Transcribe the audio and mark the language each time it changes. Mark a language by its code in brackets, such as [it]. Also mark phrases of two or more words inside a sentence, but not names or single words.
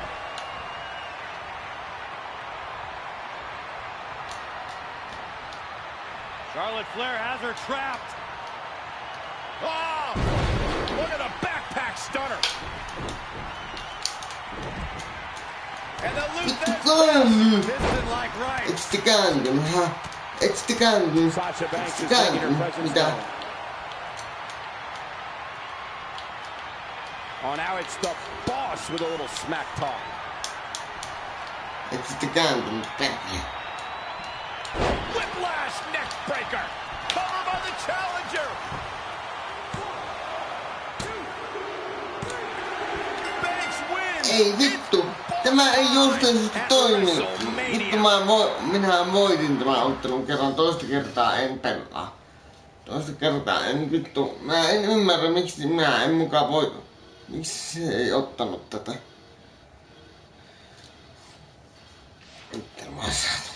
[en] Charlotte Flair has her trapped. Oh, look at the backpack stunner. And the loop [fi] Vittu [en] there. Piston like right. [fi] Eiks te kääntynyt, hä? Eiks te kääntynyt? [en] Sasha Banks [fi] Eiks [en] is [fi] te [en] making her [fi] kääntynyt? [en] presence [fi] Mitä? [en] known. Oh, now it's the boss with a little smack talk. [fi] Eiks te kääntynyt? Perkele. [en] Whiplash neck breaker. Cover by the challenger. Banks wins. [fi] Ei vittu. Tämä ei justiinsa toimi. Vittu minä voitin tämän ottelun kerran. Toista kertaa en pelaa. Toista kertaa en vittu. Mä en ymmärrä miksi minä en mukaan voi. Miksi se ei ottanut tätä? Vittu mä saatan.